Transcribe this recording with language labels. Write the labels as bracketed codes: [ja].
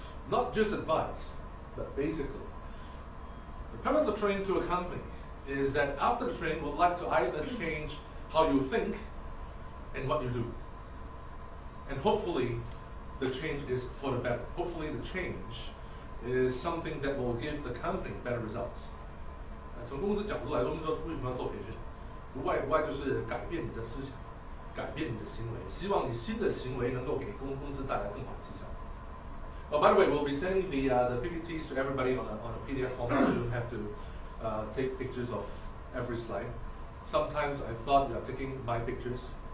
[en] Not just advice, but basically. The purpose of training to a company is that after the training, we'd like to either change how you think and what you do. And hopefully, the change is for the better. Hopefully, the change is something that will give the company better results. [zh] 从公司角度来说，我们说为什么要做培训？无外就是改变你的思想，改变你的行为，希望你新的行为能够给公司带来更好的绩效。 [en] Oh, by the way, we'll be sending the PPTs to everybody on a PDF format, so you don't have to take pictures of every slide. Sometimes I thought you are taking my pictures.